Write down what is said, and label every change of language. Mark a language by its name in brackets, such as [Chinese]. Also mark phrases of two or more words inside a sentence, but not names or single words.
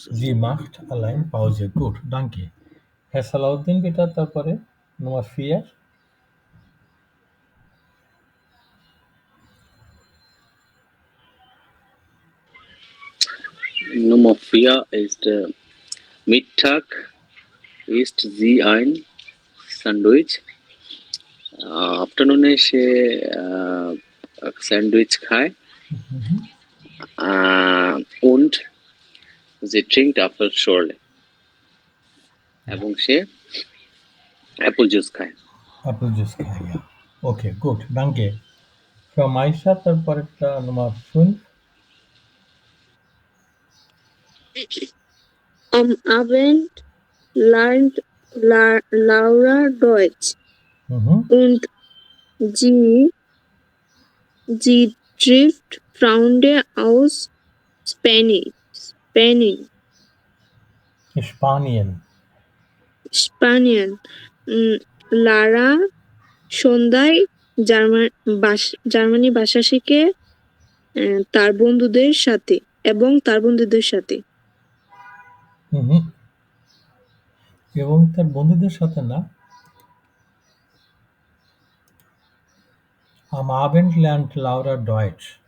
[German] Sie macht allein Pause. Gut, danke. Herr সালাউদ্দিন bitte তারপরে Nummer 4. Nummer 4 ist Mittag isst sie ein Sandwich. [Bangla] আফটারনুনে সে স্যান্ডউইচ খায় [German] und sie trinkt Apfelschorle [Bangla] এবং সে অ্যাপল জুস খায়। [English] Apple Juice [Bangla] খায়, [German] ja. Okay, gut, danke. Frau Maisha তারপরেরটা Nummer 5. Am Abend lernt Laura Deutsch und sie trifft Freunde aus Spanien. [Bangla] লারা সন্ধ্যায় জার্মানি ভাষা শেখে তার বন্ধুদের সাথে। এবং তার বন্ধুদের সাথে না, [German] Am Abend lernt Laura Deutsch.